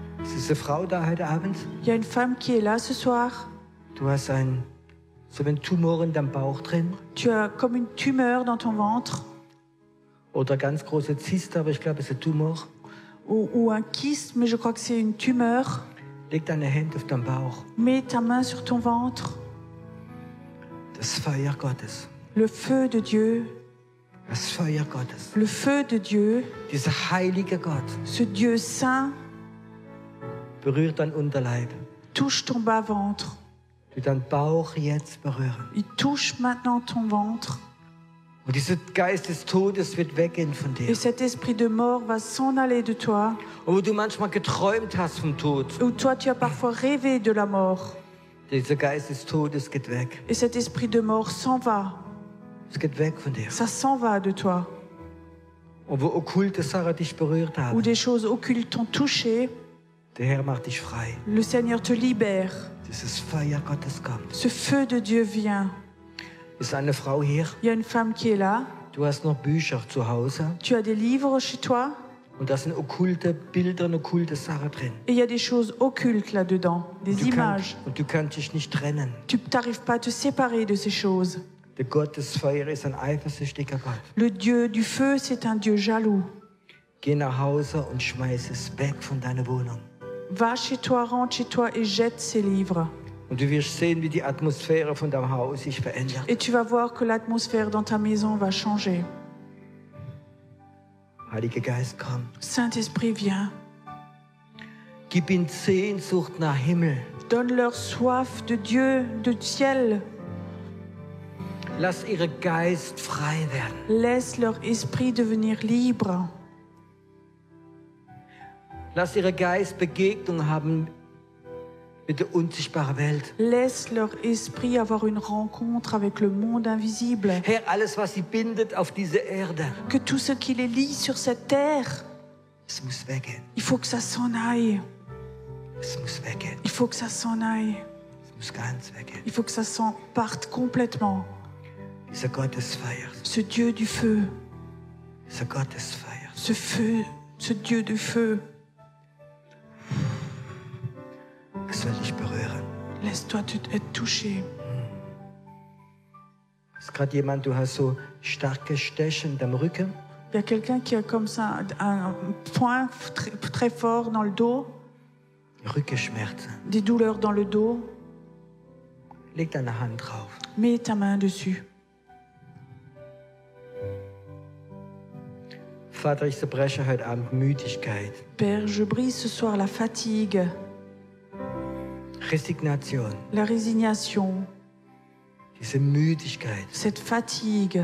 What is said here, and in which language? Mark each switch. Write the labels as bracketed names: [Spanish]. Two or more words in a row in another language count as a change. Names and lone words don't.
[German] Es diese Frau da heute Abend, [French] Il y a une femme qui est là ce soir. [German] du hast so einen Tumor in deinem Bauch drin [French] Tu as comme une tumeur dans ton ventre [German] oder ganz große Zyste, aber ich glaube, es ist ein Tumor. [French] ou un kyste, mais je crois que c'est une tumeur. [German] Leg deine Hände auf deinen Bauch. [French] Mets ta main sur ton ventre. [German] Das Feuer Gottes, [French] Le feu de Dieu, [German] das Feuer Gottes, [French] le feu de Dieu, [German] dieser heilige Gott [French] ce Dieu saint, [German] berührt dein Unterleib. [French] touche ton bas-ventre. [German] Du deinen Bauch jetzt berühren. [French] Il touche maintenant ton ventre. [German] Und dieser Geist des Todes wird weggehen von dir. [French] Et cet esprit de mort va s'en aller de toi. [German] Und wo du manchmal geträumt hast vom Tod, [French] Ou toi, tu as parfois rêvé de la mort. [German] dieser Geist des Todes geht weg. [French] Et cet esprit de mort s'en va. [German] Es geht weg von dir. [French] Ça s'en va de toi. [German] Und wo okkulte Sachen dich berührt [French] Ou [German] haben, [French] des choses occultes t'ont touché. [German] der Herr macht dich frei. [French] Le Seigneur te libère. [German] Dieses Feuer Gottes kommt. [French] Ce feu de Dieu vient. [German] Ist eine Frau hier? [French] Il y a une femme qui est là. [German] Du hast noch Bücher zu Hause [French] Tu as des livres chez toi. [German] und da sind okkulte Bilder und okkulte Sachen drin. [French] Et il y a des choses occultes là-dedans. Des images. [German] Und du kannst dich nicht trennen. [French] Tu n'arrives pas à te séparer de ces choses. [German] Der Gott des Feuers ist ein eifersüchtiger Gott. [French] Le Dieu du feu, c'est un Dieu jaloux. [German] Geh nach Hause und schmeiß es weg von deiner Wohnung. [French] Va chez toi, rentre chez toi et jette ces livres. [German] Und du wirst sehen, wie die Atmosphäre von deinem Haus sich verändert. [French] Et tu vas voir que l'atmosphère dans ta maison va changer. [German] Heiliger Geist, komm. [French] Saint-Esprit, viens. [German] Gib ihnen Sehnsucht nach Himmel. [French] Donne-leur soif de Dieu, de ciel. [German] Lass ihre Geist frei werden. [French] Laisse leur esprit devenir libre. [German] Lass ihre Geist Begegnung haben mit der unsichtbaren Welt. [French] Laisse leur esprit avoir une rencontre avec le monde invisible. [German] Herr, alles, was sie bindet auf diese Erde, [French] Que tout ce qui les lie sur cette terre, [German] es muss weggehen. [French] il faut que ça s'en aille. [German] Es muss weggehen. [French] Il faut que ça s'en aille. [German] Es muss ganz weggehen. [French] Il faut que ça s'en parte complètement. [German] Dieser Gott des Feuers. [French] Ce Dieu du feu, [German] Dieser Gott des Feuers. [French] ce feu, ce Dieu du feu, [German] Es soll dich berühren. [French] laisse-toi être touché. [German] Ist gerade jemand, du hast so starke Steche in deinem Rücken? [French] Il y a quelqu'un qui a comme ça un point très, très fort dans le dos, [German] Rückenschmerzen. [French] des douleurs dans le dos. [German] Leg deine Hand drauf. [French] Mets ta main dessus. [German] Vater, ich zerbreche heute Abend Müdigkeit, [French] Père, je brise ce soir la fatigue, [German] Resignation, [French] la résignation, [German] diese Müdigkeit. [French] cette fatigue.